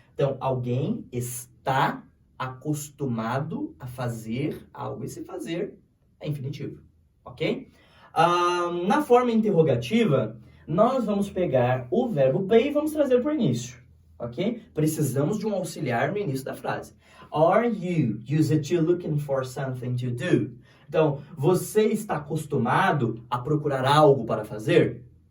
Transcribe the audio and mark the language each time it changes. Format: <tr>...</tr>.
<pt>Então, alguém está acostumado a fazer algo. Esse fazer é infinitivo, ok? Na forma interrogativa, nós vamos pegar o verbo be e vamos trazer para o início, ok? Precisamos de um auxiliar no início da frase.</pt> <en>Are you used to looking for something to do?</en> <pt>Então, você está acostumado a procurar algo para fazer?</pt>